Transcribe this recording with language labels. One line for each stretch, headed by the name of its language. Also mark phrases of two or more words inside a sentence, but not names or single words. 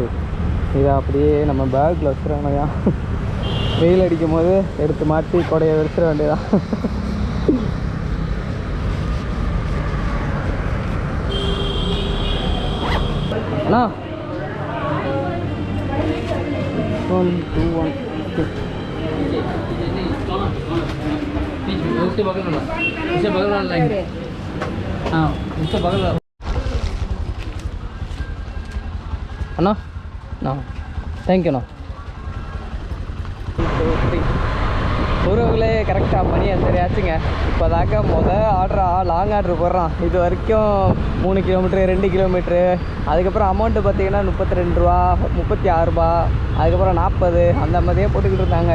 Tamil: இதை அப்படியே நம்ம பேக்கில் வச்சுருவாங்கயா. வெயில் அடிக்கும் போது எடுத்து மாட்டி கொடையை வச்சிட வேண்டியதான்.
Hindi: அண்ணா 1 2 1 उसके बगल में, उससे बगल वाला लाइन। हाँ, उससे बगल वाला।
Tamil: अண்ணா தேங்க்யூண்ணா. உறவுகளே, கரெக்டாக மணி சரியாச்சுங்க. இப்போ தாக்க
English: long order
Tamil: போடுறான். இது வரைக்கும் 3 கிலோமீட்ரு 2 கிலோமீட்ரு. அதுக்கப்புறம் அமௌண்ட்டு பார்த்தீங்கன்னா 32 ரூபா, 36 ரூபா, அதுக்கப்புறம் 40 அந்த மாதிரியே போட்டுக்கிட்டு இருந்தாங்க.